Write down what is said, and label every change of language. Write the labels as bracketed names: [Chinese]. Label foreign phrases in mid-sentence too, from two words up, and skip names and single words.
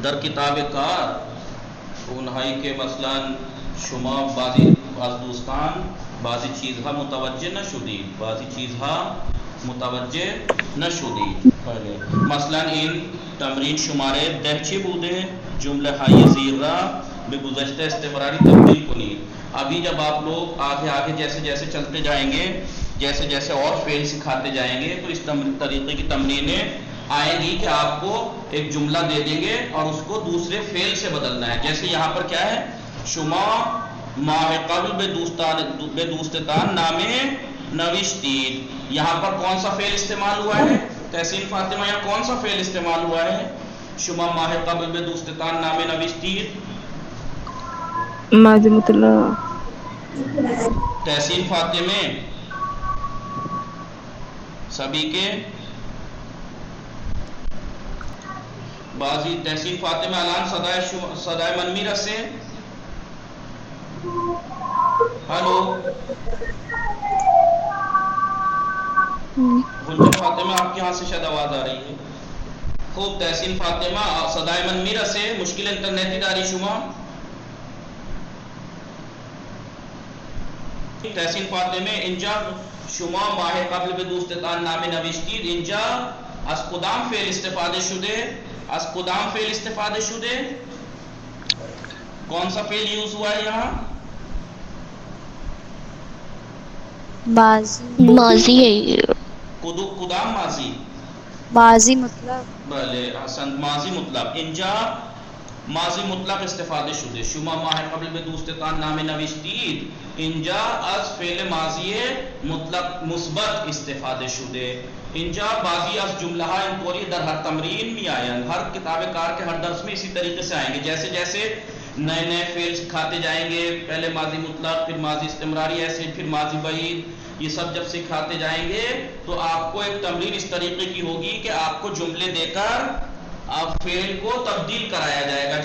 [Persian] در کتاب کار اونهایی که مثلا شما بعضی از دوستان بعضی چیزها متوجه نشدید. مثلا این تمرین شماره 10 چی بوده؟ جمله های زیر را به گذشته استمراری تبدیل کنید. [Urdu] ابھی جب آپ لوگ آگے جیسے جیسے چلتے جائیں گے، جیسے جیسے اور فعل سکھاتے جائیں گے تو اس طریقے کی تمرینیں آئیں گی کہ آپ کو ایک جملہ دے دیں گے اور اس کو دوسرے فعل سے بدلنا ہے. جیسے یہاں پر کیا ہے؟ [Persian] شما ماہ قبل به دوستتان نامه نوشتید. [Urdu] یہاں پر کون سا فعل استعمال ہوا ہے؟ تحسین فاطمہ یہاں کون سا فعل استعمال ہوا ہے؟ [Persian] شما ماہ قبل به دوستتان نامه نوشتید. [Urdu] ماضی مطلق. [Persian] تحسین فاطمہ سبھی کے بازی تحسین فاطمہ الان صدای من میرسه؟ [Urdu] ہلو گلجن فاطمہ آپ کے ہاں سے شاید آواز آ رہی ہے. [Persian] خوب تحسین فاطمہ صدای من میرسه؟ مشکل انٹرنیٹی داری شما؟ تحسین فاطمه اینجا شما ماه قبل به دوستتان نامه نوشتید. اینجا از کدام فعل استفاده شده؟ [Urdu] کون سا فعل یوز ہوا ہے یہاں؟ ماضی ہے. [Persian] کدام ماضی؟ ماضی مطلق. بله احسن، ماضی مطلق. اینجا ماضی مطلق استفاده شده. شما ماه قبل به دوستتان نامه نوشتید. اینجا از فعل ماضی مطلق مثبت استفاده شده. اینجا بعضی از جمله ها اینطوری در ہر تمرین می آئیں. [Urdu] ہر کتاب کار کے ہر درس میں اسی طریقے سے آئیں گے. جیسے جیسے نئے نئے فعل سکھاتے جائیں گے، پہلے ماضی مطلق، پھر ماضی استمراری، ایسے پھر ماضی بعید، یہ سب جب سکھاتے جائیں گے تو آپ کو ایک تمرین اس طریقے کی ہوگی کہ آپ کو جملے دے کر آپ فعل کو تبدیل کرایا جائے گا.